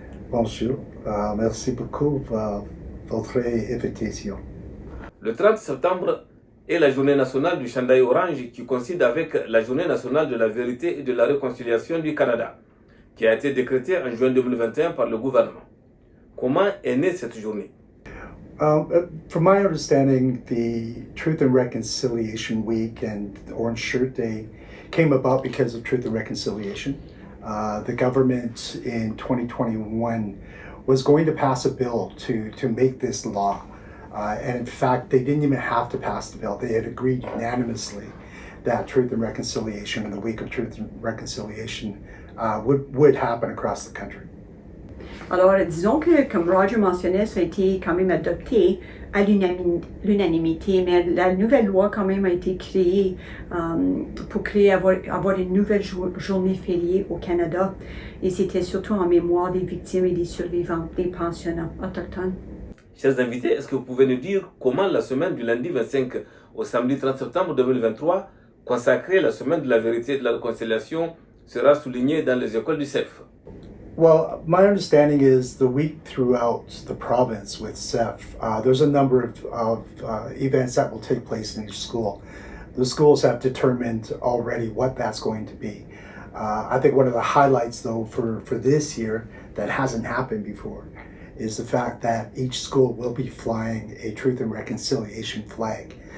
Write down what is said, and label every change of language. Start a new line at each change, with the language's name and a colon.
French: Bonjour, merci beaucoup pour votre invitation. Le 30 septembre est la Journée nationale du Chandail orange qui coïncide avec la Journée nationale de la vérité et de la réconciliation du Canada, qui a été décrétée en juin 2021 par le gouvernement. Comment est née cette journée?
English: From my understanding, the Truth and Reconciliation Week and the Orange Shirt Day came about because of Truth and Reconciliation. The government in 2021 was going to pass a bill to make this law. And in fact, they didn't even have to pass the bill. They had agreed unanimously that Truth and Reconciliation and the Week of Truth and Reconciliation would happen across the country.
French: Alors, disons que, comme Roger mentionnait, ça a été quand même adopté à l'unanimité, mais la nouvelle loi quand même a été créée pour avoir une nouvelle journée fériée au Canada. Et c'était surtout en mémoire des victimes et des survivants, des pensionnats autochtones. Chers invités, est-ce que vous pouvez nous dire comment la semaine du lundi 25 au samedi 30 septembre 2023, consacrée la semaine de la vérité et de la réconciliation, sera soulignée dans les écoles du CEF?
English: Well, my understanding is the week throughout the province with CEF, there's a number of events that will take place in each school. The schools have determined already what that's going to be. I think one of the highlights, though, for this year that hasn't happened before is the fact that each school will be flying a Truth and Reconciliation flag.